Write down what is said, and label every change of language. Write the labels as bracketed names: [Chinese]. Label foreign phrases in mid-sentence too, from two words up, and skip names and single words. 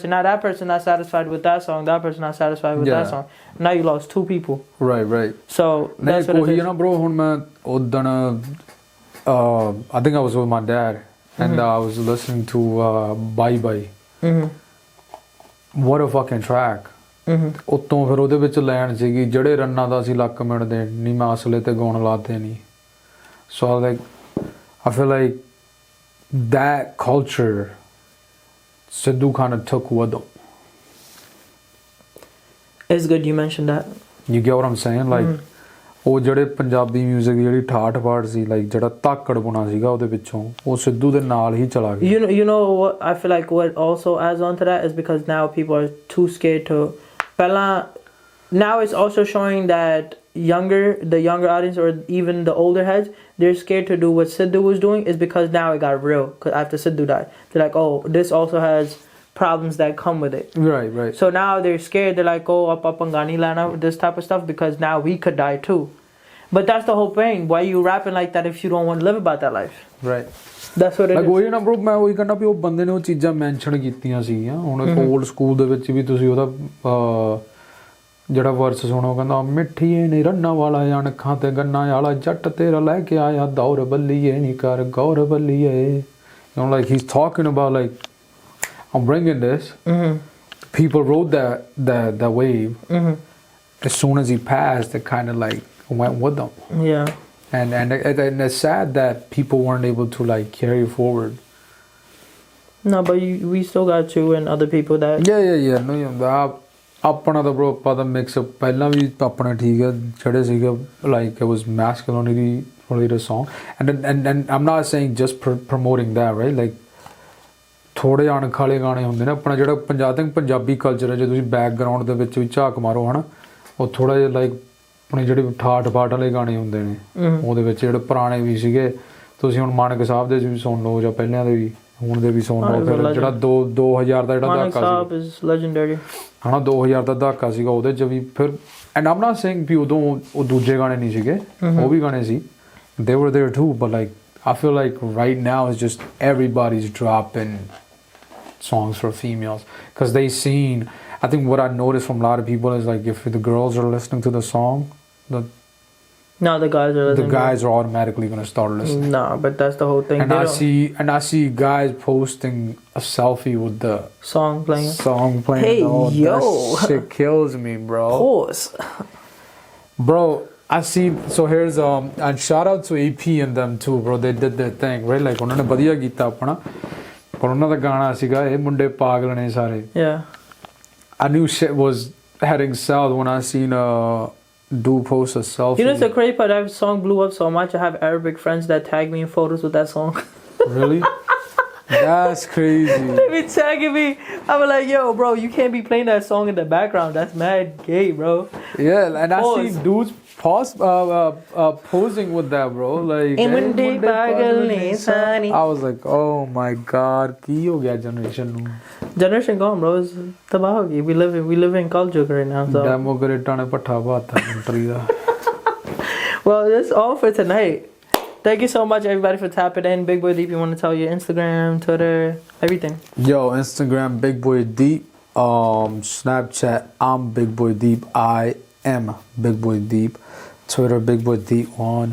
[English] Now that person not satisfied with that song, that person not satisfied with that song. Now you lost 2 people. Right. So that's what it is. You know, bro, when I think I was with my dad and I was listening to Bye Bye. What a fucking track. [Punjabi] ਉਤੋਂ ਫਿਰ ਉਹਦੇ ਵਿੱਚ ਲੈਣ ਸੀਗੀ ਜਿਹੜੇ ਰੰਨਾਂ ਦਾ ਅਸੀਂ ਲੱਕ ਮਿਣਦੇ ਨਹੀਂ ਮੈਂ ਅਸਲੇ ਤੇ ਗਾਉਣ ਲਾਤੇ ਨਹੀਂ [English] so I feel like that culture Sidhu kind of took with him. It's good you mentioned that. You get what I'm saying? [Punjabi] Like ਉਹ ਜਿਹੜੇ ਪੰਜਾਬੀ 뮤직 ਦੀ ਜਿਹੜੀ ਠਾਠ ਬਾੜ ਸੀ ਲਾਈਕ ਜਿਹੜਾ ਧਾਕੜ ਬੁਣਾ ਸੀਗਾ ਉਹਦੇ ਵਿੱਚੋਂ ਉਹ ਸਿੱਧੂ ਦੇ ਨਾਲ ਹੀ ਚਲਾ ਗਿਆ. [English] You know what I feel like what also adds on to that is because now people are too scared to now it's also showing that the younger audience or even the older heads, they're scared to do what Sidhu was doing is because now it got real. Because after Sidhu died, they're like, oh, this also has problems that come with it. Right. So now they're scared. They're like, oh, up Angani Lana, this type of stuff because now we could die too. But that's the whole thing. Why you rapping like that if you don't want to live about that life? Right. That's what it is. [Punjabi] ਉਹੀ ਨਾ bro ਮੈਂ ਉਹੀ ਕਹਿੰਦਾ ਵੀ ਉਹ ਬੰਦੇ ਨੇ ਉਹ ਚੀਜ਼ਾਂ ਮੈਂਸ਼ਨ ਕੀਤੀਆਂ ਸੀਗੀਆਂ ਹੁਣ 올ਡ ਸਕੂਲ ਦੇ ਵਿੱਚ ਵੀ ਤੁਸੀਂ ਉਹਦਾ ਜਿਹੜਾ ਵਰਸ ਸੁਣੋ ਕਹਿੰਦਾ ਮਿੱਠੀਏ ਨਹੀਂ ਰੰਨਾਂ ਵਾਲਾ ਅਣਖਾਂ ਤੇ ਗੰਨਾਂ ਵਾਲਾ ਜੱਟ ਤੇਰਾ ਲੈ ਕੇ ਆਇਆ ਦੌਰ ਬੱਲੀਏ ਨਹੀਂ ਕਰ ਗੌਰ ਬੱਲੀਏ [English] you know like he's talking about like I'm bringing this people rode that wave as soon as he passed it kind of like went with them. Yeah. And it's sad that people weren't able to like carry forward. No, but we still got you and other people that. Yeah. No, [Punjabi] ਆਪਣਾ ਤਾਂ bro ਆਪਾਂ ਦਾ [English] mix up [Punjabi] ਪਹਿਲਾਂ ਵੀ ਆਪਣਾ ਠੀਕ ਹੈ ਜਿਹੜੇ ਸੀਗੇ [English] like it was masculinity related song and I'm not saying just promoting that right like [Punjabi] ਥੋੜੇ ਅਣਖਾਲੇ ਗਾਣੇ ਹੁੰਦੇ ਨੇ ਆਪਣਾ ਜਿਹੜਾ ਪੰਜਾਬੀ ਕਲਚਰ ਹੈ ਜੇ ਤੁਸੀਂ ਬੈਕਗ੍ਰਾਉਂਡ ਦੇ ਵਿੱਚ ਵੀ ਝਾਕ ਮਾਰੋ ਹਨਾ ਉਹ ਥੋੜਾ ਜਿਹਾ like ਆਪਣੇ ਜਿਹੜੇ ਠਾਠ ਬਾਠ ਵਾਲੇ ਗਾਣੇ ਹੁੰਦੇ ਨੇ ਉਹਦੇ ਵਿੱਚ ਜਿਹੜੇ ਪੁਰਾਣੇ ਵੀ ਸੀਗੇ ਤੁਸੀਂ ਹੁਣ ਮਾਨਕ ਸਾਹਿਬ ਦੇ ਵੀ ਸੁਣ ਲਓ ਜਾਂ ਪਹਿਲਿਆਂ ਦੇ ਵੀ ਹੁਣ ਦੇ ਵੀ ਸੁਣ ਲਓ ਫਿਰ ਜਿਹੜਾ 2000 ਦਾ ਜਿਹੜਾ ਦਹਾਕਾ ਸੀ ਹਨਾ 2000 ਦਾ ਦਹਾਕਾ ਸੀਗਾ ਉਹਦੇ 'ਚ ਵੀ ਫਿਰ [English] and I'm not saying [Punjabi] ਵੀ ਉਦੋਂ ਉਹ ਦੂਜੇ ਗਾਣੇ ਨਹੀਂ ਸੀਗੇ ਉਹ ਵੀ ਗਾਣੇ ਸੀ [English] they were there too but like I feel like right now it's just everybody's dropping songs for females because they seen I think what I noticed from a lot of people is like if the girls are listening to the song the guys are listening. The guys are automatically going to start listening. No, but that's the whole thing. And I see guys posting a selfie with the song playing. Hey, yo, that shit kills me, bro. Of course, bro. I see. So here's and shout out to AP and them too, bro. They did their thing, right? [Punjabi] Like ਉਹਨਾਂ ਨੇ ਵਧੀਆ ਕੀਤਾ ਆਪਣਾ ਪਰ ਉਹਨਾਂ ਦਾ ਗਾਣਾ ਸੀਗਾ ਇਹ ਮੁੰਡੇ ਪਾਗਲ ਨੇ ਸਾਰੇ. [English] Yeah. I knew shit was heading south when I seen dude post a selfie. You know, it's the crazy part. That song blew up so much. I have Arabic friends that tag me in photos with that song. Really? That's crazy. They be tagging me. I'm like, yo, bro, you can't be playing that song in the background. That's mad gay, bro. Yeah, and I see dudes posing with that, bro. Like, I was like, oh my god, [Punjabi] ki ho gaya generation nu? [English] Generation gone, bro. It's [Punjabi] ਤਬਾਹ ਹੋ ਗਈ. [English] We live in culture right now. So. Democrat ne pattha baatha country da. Well, that's all for tonight. Thank you so much, everybody, for tapping in. Big Boy Deep, you want to tell your Instagram, Twitter, everything? Yo, Instagram, Big Boy Deep. Snapchat, I'm Big Boy Deep. I am Big Boy Deep. Twitter, Big Boy Deep on.